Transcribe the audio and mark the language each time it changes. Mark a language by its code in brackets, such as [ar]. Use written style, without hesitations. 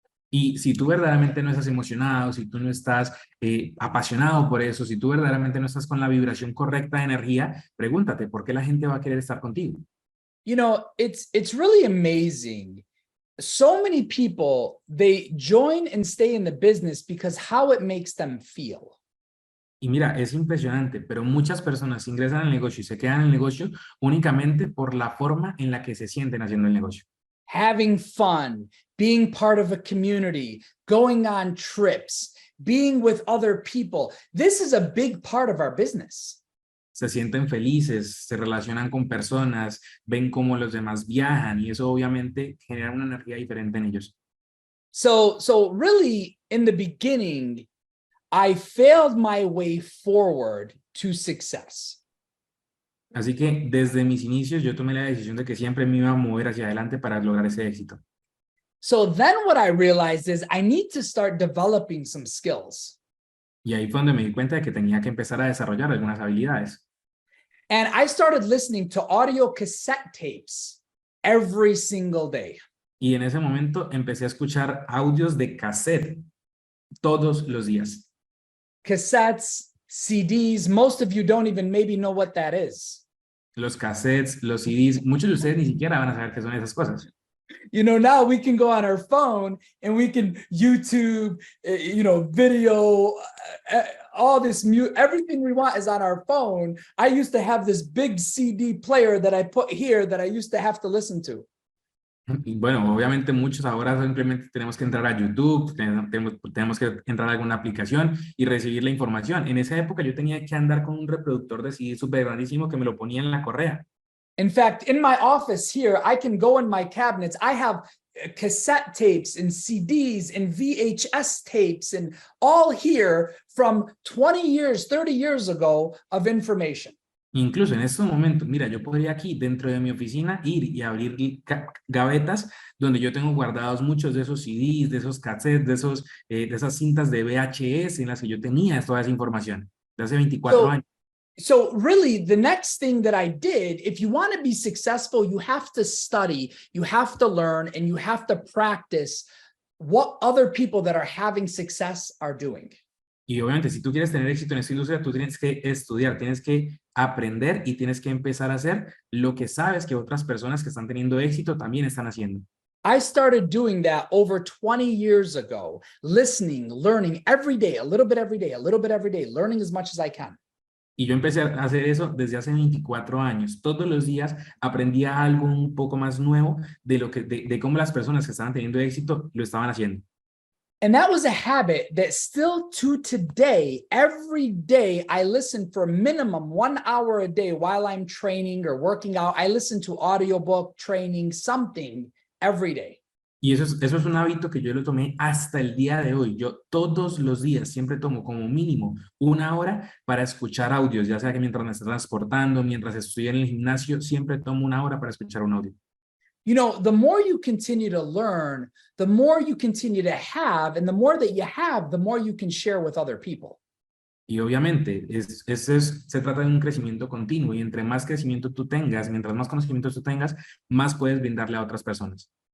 [es] Y si tú verdaderamente no estás emocionado, si tú no estás apasionado por eso, si tú verdaderamente no estás con la vibración correcta de energía, pregúntate, ¿por qué la gente va a querer estar contigo? [en] You know, it's really amazing. So many people, they join and stay in the business because how it makes them feel. [es] Y mira, es impresionante, pero muchas personas ingresan al negocio y se quedan en el negocio únicamente por la forma en la que se sienten haciendo el negocio. [en] Having fun, being part of a community, going on trips, being with other people. This is a big part of our business. [es] Se sienten felices, se relacionan con personas, ven cómo los demás viajan y eso obviamente genera una energía diferente en ellos. [en] So really, in the beginning, I failed my way forward to success. [es] Así que desde mis inicios yo tomé la decisión de que siempre me iba a mover hacia adelante para lograr ese éxito. [en] So then what I realized is I need to start developing some skills. [es] Y ahí fue donde me di cuenta de que tenía que empezar a desarrollar algunas habilidades. [en] And I started listening to audio cassette tapes every single day. [es] Y en ese momento empecé a escuchar audios de cassette todos los días. [en] Cassettes, CDs, most of you don't even maybe know what that is. [es] Los cassettes, los CDs, muchos de ustedes ni siquiera van a saber qué son esas cosas. [en] You know, now we can go on our phone and we can YouTube, you know, video, all this everything we want is on our phone. I used to have this big CD player that I put here that I used to have to listen to. [es] Y bueno, obviamente muchos ahora simplemente tenemos que entrar a YouTube, tenemos que entrar a alguna aplicación y recibir la información. En esa época yo tenía que andar con un reproductor de CD súper grandísimo que me lo ponía en la correa. [en] In fact, in my office here, I can go in my cabinets. I have cassette tapes and CDs and VHS tapes and all here from 20 years, 30 years ago of information. [es] Incluso en estos momentos, mira, yo podría aquí dentro de mi oficina ir y abrir gavetas donde yo tengo guardados muchos de esos CDs, de esos cassettes, de esas cintas de VHS en las que yo tenía toda esa información de hace 24 años. [en] So really, the next thing that I did, if you want to be successful, you have to study, you have to learn, and you have to practice what other people that are having success are doing. [es] Y obviamente, si tú quieres tener éxito en esta industria, tú tienes que estudiar, tienes que aprender y tienes que empezar a hacer lo que sabes que otras personas que están teniendo éxito también están haciendo. [en] I started doing that over 20 years ago, listening, learning every day, a little bit every day, a little bit every day, learning as much as I can. [es] Y yo empecé a hacer eso desde hace 24 años. Todos los días aprendía algo un poco más nuevo de cómo las personas que estaban teniendo éxito lo estaban haciendo. [en] And that was a habit that still to today, every day, I listen for minimum 1 hour a day while I'm training or working out. I listen to audiobook, training, something every day. [es] Y eso es un hábito que yo lo tomé hasta el día de hoy. Yo todos los días siempre tomo como mínimo 1 hora para escuchar audios, ya sea que mientras me estoy transportando, mientras estoy en el gimnasio, siempre tomo 1 hora para escuchar un audio. [en] You know, the more you continue to learn, the more you continue to have, and the more that you have, the more you can share with other people. [es] Y obviamente, se trata de un crecimiento continuo y entre más crecimiento tú tengas, mientras más conocimientos tú tengas, más puedes brindarle a otras personas.